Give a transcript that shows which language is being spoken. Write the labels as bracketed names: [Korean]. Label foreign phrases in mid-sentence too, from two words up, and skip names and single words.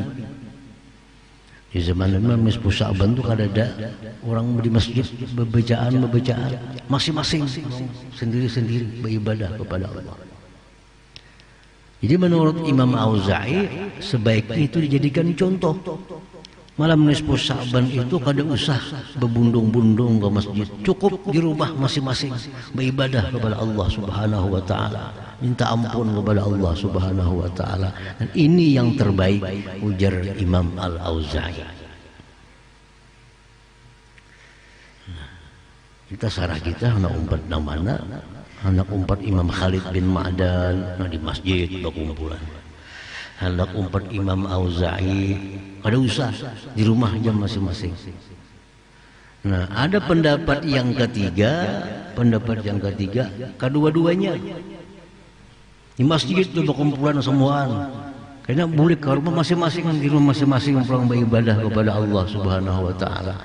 [Indonesian] Di zaman Nabi nisfu Sya'ban itu kada ada orang di masjid bebacaan masing-masing sendiri-sendiri beribadah kepada Allah. Jadi menurut Imam Auza'i sebaiknya itu dijadikan contoh. Malam nisfu Sya'ban itu [Banjar] kada usah berbundung-bundung [Indonesian] ke masjid, cukup di rumah masing-masing beribadah kepada Allah [Arabic] سبحانه وتعالى, [Indonesian] minta ampun kepada Allah [Arabic] سبحانه وتعالى. [Indonesian] Dan ini yang terbaik, ujar Imam Al-Auza'i. [Banjar] Kita sarah kita anak umpat namana, anak umpat Imam Khalid bin Ma'dan, nah di masjid berkumpulan. Anak umpat Imam Auza'i [Indonesian] kada usah di rumah aja masing-masing. Nah, ada pendapat yang ketiga, kedua-duanya di masjid itu berkumpulan semuaan. Karena boleh ke rumah masing-masing, di rumah masing-masing pulang beribadah kepada Allah [Arabic] سبحانه وتعالى.